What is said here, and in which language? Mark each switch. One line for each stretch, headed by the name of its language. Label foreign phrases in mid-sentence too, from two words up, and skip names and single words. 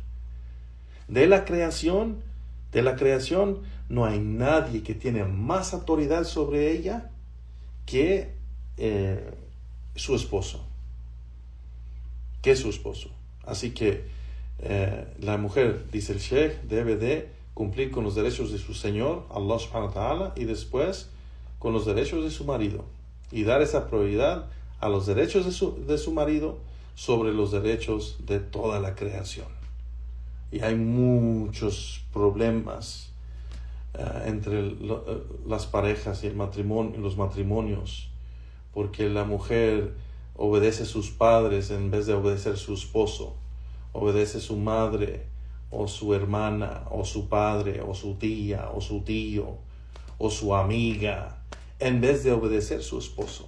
Spanish: De la creación no hay nadie que tiene más autoridad sobre ella que su esposo. Así que la mujer, dice el Sheikh, debe de cumplir con los derechos de su Señor,
Arabic: الله سبحانه وتعالى,
Spanish: y después con los derechos de su marido. Y dar esa prioridad a los derechos de su marido sobre los derechos de toda la creación. Y hay muchos problemas entre las parejas y los matrimonios, porque la mujer obedece a sus padres en vez de obedecer a su esposo, obedece a su madre o su hermana o su padre o su tía o su tío o su amiga en vez de obedecer a su esposo.